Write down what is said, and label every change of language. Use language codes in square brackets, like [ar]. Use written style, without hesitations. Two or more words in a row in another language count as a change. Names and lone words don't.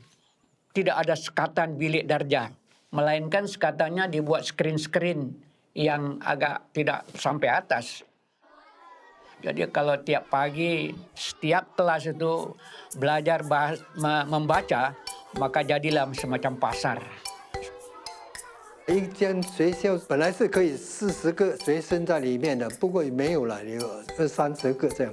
[ms] Tidak ada sekatan bilik darjah, melainkan sekatannya dibuat skrin-skrin yang agak tidak sampai atas. Jadi kalau tiap pagi, setiap kelas itu belajar membaca, maka jadilah semacam pasar. [zh] 一间学校本来是可以40个学生在里面的，不过也没有了，有20-30个这样。